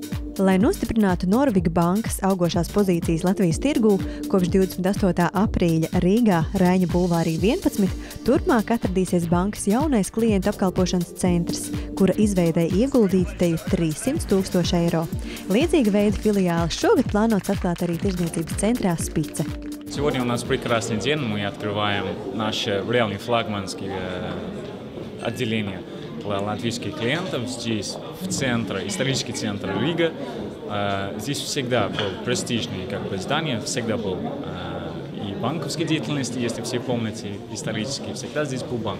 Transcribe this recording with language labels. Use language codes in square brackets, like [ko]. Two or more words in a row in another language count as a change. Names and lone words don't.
[lv] Lai nostiprinātu Norvega bankas augošās pozīcijas Latvijas tirgū, kopš 28. aprīļa Rīgā, Raiņa bulvārī 11, turpmāk atradīsies bankas jaunais klientu apkalpošanas centrs, kura izveidē ieguldīti te 300 000 eiro. Līdzīga veida filiāli šogad plānots atklāt arī tirdzniecības centrā Spice. [ru] Сегодня у нас прекрасный день, мы открываем наши реальные флагманские отделения для латвийских клиентов здесь, в центре, исторический центр Рига. Здесь всегда был престижный здание, всегда был и банковской деятельности, если все помните, исторически, всегда здесь был банк.